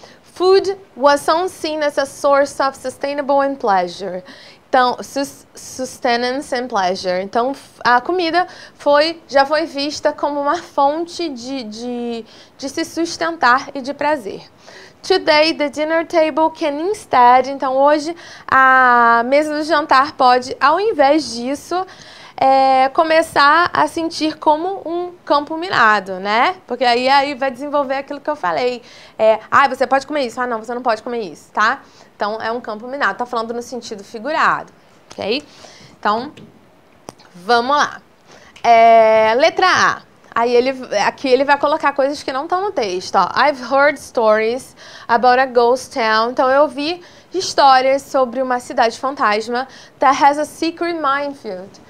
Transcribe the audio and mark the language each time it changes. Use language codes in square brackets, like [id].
[en] Food was once seen as a source of sustainable and pleasure. [pt] Então, [en] sustenance and pleasure. [pt] Então, a comida já foi vista como uma fonte de se sustentar e de prazer. [en] Today, the dinner table can instead... [pt] Então, hoje, a mesa do jantar pode, ao invés disso, começar a sentir como um campo minado, né? Porque aí vai desenvolver aquilo que eu falei. Você pode comer isso. Não, você não pode comer isso, tá? Então, é um campo minado. Tá falando no sentido figurado, ok? Então, vamos lá. Letra A. Aí aqui ele vai colocar coisas que não estão no texto. Ó. [en] I've heard stories about a ghost town. [pt] Então eu ouvi histórias sobre uma cidade fantasma [en] that has a secret minefield.